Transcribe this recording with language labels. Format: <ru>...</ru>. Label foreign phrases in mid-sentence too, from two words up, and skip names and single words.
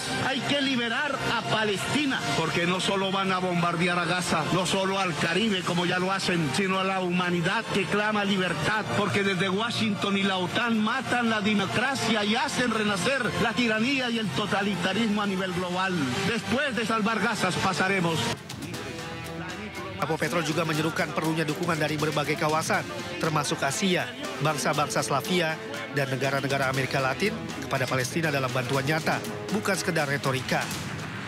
<es>Hay que liberar a Palestina, porque no solo van a bombardear a Gaza, no solo al Caribe, como ya lo hacen, sino a la humanidad que clama libertad, porque desde Washington y la OTAN matan la democracia y hacen renacer la tiranía y el totalitarismo a nivel global. Después de salvar Gaza pasaremos.</es> <id>Gustavo Petro juga menyerukan perlunya dukungan dari berbagai kawasan, termasuk Asia, bangsa-bangsa Slavia, dan negara-negara Amerika Latin kepada Palestina dalam bantuan nyata, bukan sekedar retorika.</id>